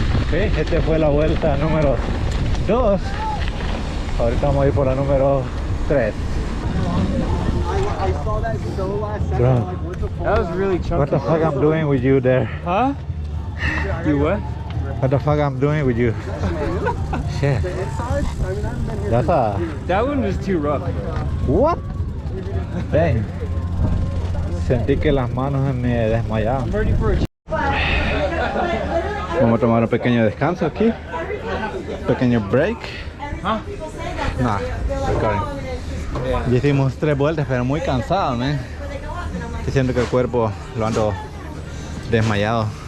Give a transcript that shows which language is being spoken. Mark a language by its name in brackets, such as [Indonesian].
[Spanish] Sí, esta fue la vuelta número 2. Ahorita vamos a ir por la número 3. [English] I saw that so last second. Bro. I'm like, what the fuck? That was really chunky. What the fuck I'm doing with you there? Huh? You what? What the fuck I'm doing with you? Shit. The inside? I mean, I haven't been here. That's a... That one was too rough, bro. What? Dang. [Spanish] Sentí que las manos se me desmayaban. [English] I'm ready for a [Spanish] Vamos a tomar un pequeño descanso aquí. Pequeño break. Huh? [English] Nah, recording. [Spanish] Ya hicimos 3 vueltas, pero muy cansado, man. Siento que el cuerpo lo ando desmayado.